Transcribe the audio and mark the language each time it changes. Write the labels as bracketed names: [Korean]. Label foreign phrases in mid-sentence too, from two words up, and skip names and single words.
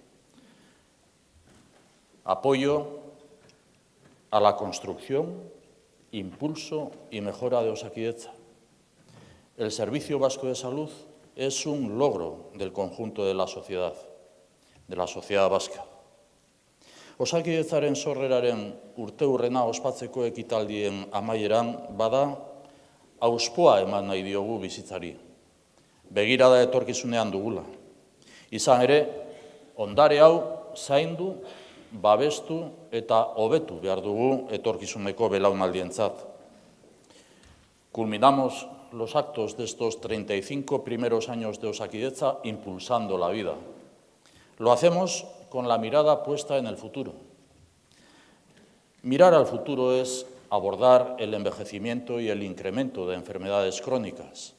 [Spanish] Apoyo a la construcción, impulso y mejora de Osakidetza. El Servicio Vasco de Salud es un logro del conjunto de la sociedad vasca. [Basque] Osakidetzaren sorreraren urteurrena ospatzeko ekitaldien amaieran bada, auspoa eman nahi diogu bizitzari. Begirada etorkizunean dugula. Izan ere, ondare hau zaindu, babestu eta hobetu behar dugu etorkizuneko belaunaldientzat. [Spanish] Culminamos los actos de estos 35 primeros años de Osakidetza impulsando la vida. Lo hacemos con la mirada puesta en el futuro. Mirar al futuro es abordar el envejecimiento y el incremento de enfermedades crónicas.